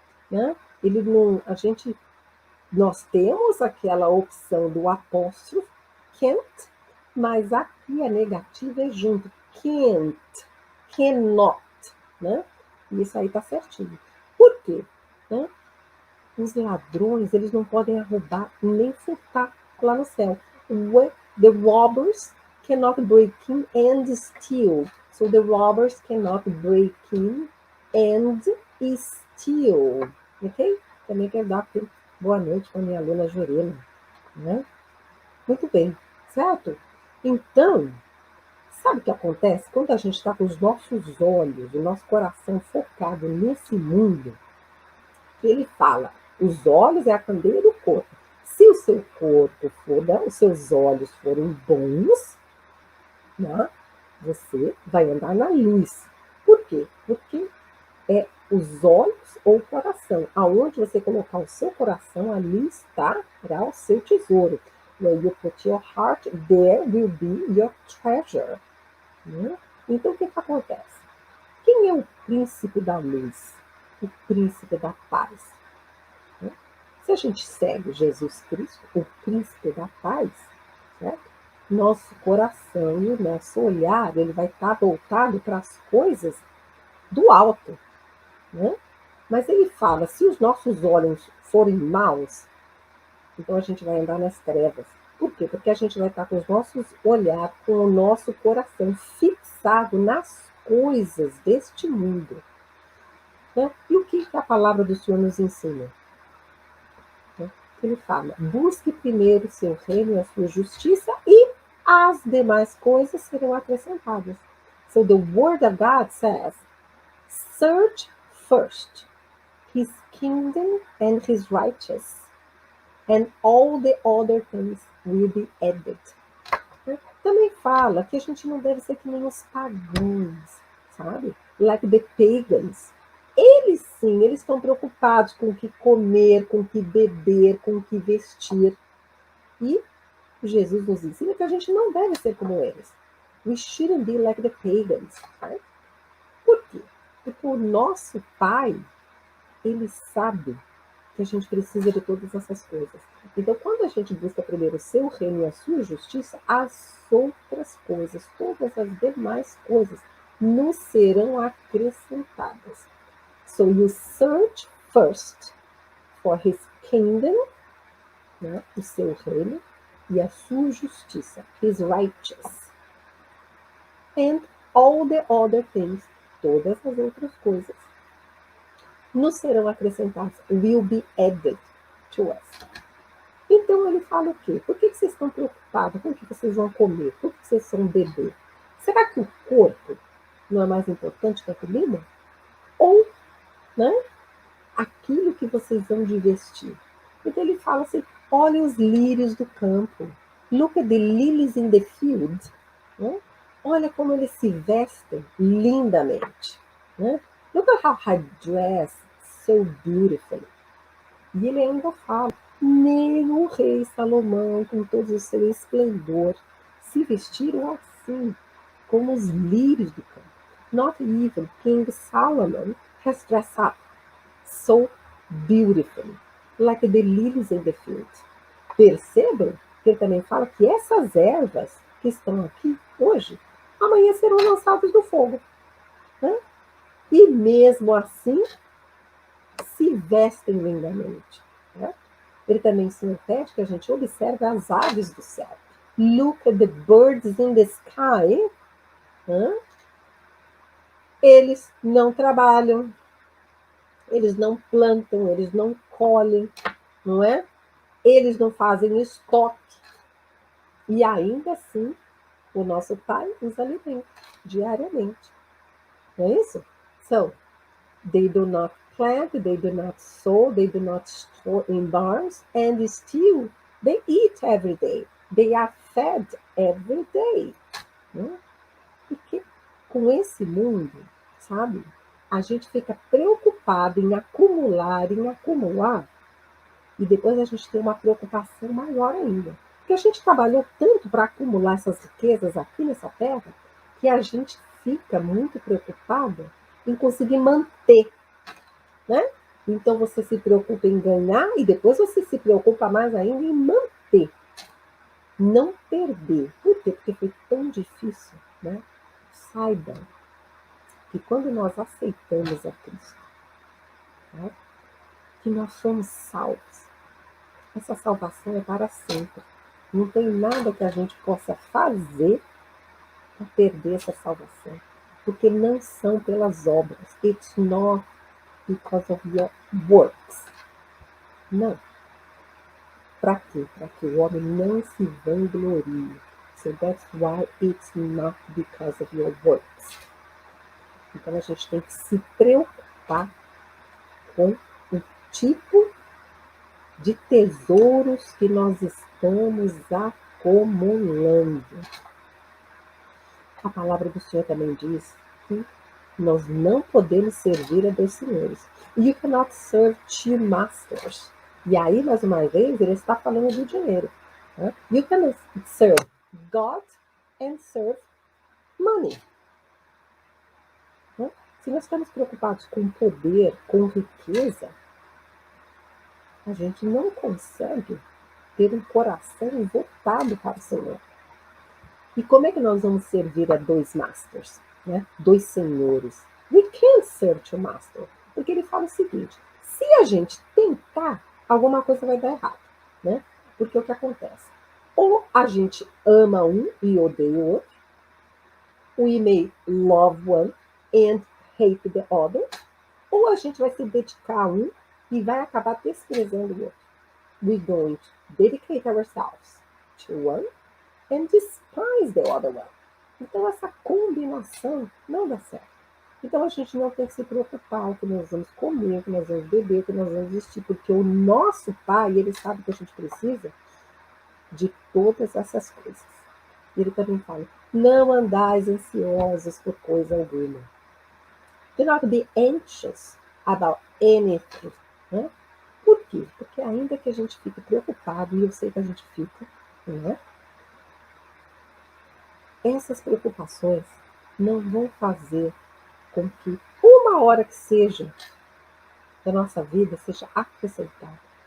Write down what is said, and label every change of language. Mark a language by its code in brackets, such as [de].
[pt] Né? Ele não, nós temos aquela opção do apóstrofo can't, mas aqui a negativa é junto, can't, cannot, né? E isso aí tá certinho. Por quê? Né? Os ladrões, eles não podem roubar nem furtar lá no céu. [en] The robbers cannot break in and steal. So the robbers cannot break in and steal. Ok? [pt] Também quero dar boa noite para minha aluna Jurema. Né? Muito bem, certo? Então, sabe o que acontece? Quando a gente está com os nossos olhos, o nosso coração focado nesse mundo, ele fala, os olhos é a candeia do corpo. Se o seu corpo for, né, os seus olhos forem bons, né, você vai andar na luz. Por quê? Porque é os olhos ou o coração. Aonde você colocar o seu coração, ali estará o seu tesouro. [en] Where you put your heart, there will be your treasure. [pt] Né? Então, o que acontece? Quem é o príncipe da luz? O príncipe da paz? Né? Se a gente segue Jesus Cristo, o príncipe da paz, certo? Nosso coração e o nosso olhar ele vai estar voltado para as coisas do alto. Né? Mas ele fala, se os nossos olhos forem maus, então a gente vai andar nas trevas. Por quê? Porque a gente vai estar com os nossos olhar, com o nosso coração fixado nas coisas deste mundo. Né? E o que a palavra do Senhor nos ensina? Ele fala, busque primeiro o seu reino e a sua justiça e as demais coisas serão acrescentadas. [en] So the word of God says, search first his kingdom and his righteousness, and all the other things will be added. [pt] Também fala que a gente não deve ser que nem os pagãos, sabe? [en] Like the pagans. [pt] Eles sim, eles estão preocupados com o que comer, com o que beber, com o que vestir. E Jesus nos ensina que a gente não deve ser como eles. [en] We shouldn't be like the pagans. [pt] Right? Por quê? Porque o nosso Pai, ele sabe que a gente precisa de todas essas coisas. Então, quando a gente busca primeiro o seu reino e a sua justiça, as outras coisas, todas as demais coisas, nos serão acrescentadas. [en] So you search first for his kingdom, né, [pt] o seu reino, e a sua justiça, [en] his righteous. And all the other things, [pt] todas as outras coisas, nos serão acrescentadas, [en] will be added to us. [pt] Então ele fala o quê? Por que vocês estão preocupados? Com o que vocês vão comer? Por que vocês são bebê? Será que o corpo não é mais importante que a comida? ou, né, aquilo que vocês vão investir. Então ele fala assim: olha os lírios do campo. [en] Look at the lilies in the field. [pt] Né? Olha como eles se vestem lindamente. Né? [en] Look at how I dress so beautifully. [pt] E ele ainda fala: nem o rei Salomão, com todo o seu esplendor, se vestiram assim, como os lírios do campo. [en] Not even King Solomon has dressed up so beautifully, like the lilies in the field. [pt] Percebam que ele também fala que essas ervas que estão aqui hoje, amanhã serão lançadas no fogo. Né? E mesmo assim, se vestem lindamente. Né? Ele também se impede que a gente observe as aves do céu. [en] Look at the birds in the sky. [pt] Né? Eles não trabalham, eles não plantam, eles não colhem, não é? Eles não fazem estoque. E ainda assim, o nosso Pai os alimenta diariamente. Não é isso? [en] So, they do not plant, they do not sow, they do not store in barns, and still they eat every day. They are fed every day. [pt] Né? Porque com esse mundo, sabe, a gente fica preocupado em acumular, e depois a gente tem uma preocupação maior ainda. Porque a gente trabalhou tanto para acumular essas riquezas aqui nessa terra, que a gente fica muito preocupado em conseguir manter, né? Então você se preocupa em ganhar e depois você se preocupa mais ainda em manter. Não perder. Por quê? Porque foi tão difícil, né? Saiba que quando nós aceitamos a Cristo, né, que nós somos salvos, essa salvação é para sempre. Não tem nada que a gente possa fazer para perder essa salvação. Porque não são pelas obras. [en] It's not because of your works. [pt] Não. Para quê? Para que o homem não se vanglorie. [en] So that's why it's not because of your works. [pt] Então a gente tem que se preocupar com o tipo de tesouros que nós estamos acumulando. A palavra do Senhor também diz que nós não podemos servir a dois senhores. [en] You cannot serve two masters. [pt] E aí, mais uma vez, ele está falando do dinheiro. Né? [en] You can serve God and serve money. [pt] Né? Se nós estamos preocupados com poder, com riqueza, a gente não consegue ter um coração voltado para o Senhor. E como é que nós vamos servir a dois masters? Né? Dois senhores. [en] We can't serve two masters. [pt] Porque ele fala o seguinte: se a gente tentar, alguma coisa vai dar errado. Né? Porque o que acontece? Ou a gente ama um e odeia o outro. [en] We may love one and hate the other. [pt] Ou a gente vai se dedicar a um e vai acabar desprezando o outro. [en] We're going to dedicate ourselves to one and despise the other one. [pt] Então essa combinação não dá certo. Então a gente não tem que se preocupar o que nós vamos comer, o que nós vamos beber, o que nós vamos vestir, porque o nosso Pai, ele sabe que a gente precisa de todas essas coisas. E ele também fala: não andais ansiosos por coisa alguma. [en] Do not be anxious about anything. [pt] Né? Por quê? Porque ainda que a gente fique preocupado, e eu sei que a gente fica, né? Essas preocupações não vão fazer com que uma hora que seja da nossa vida seja acrescentada.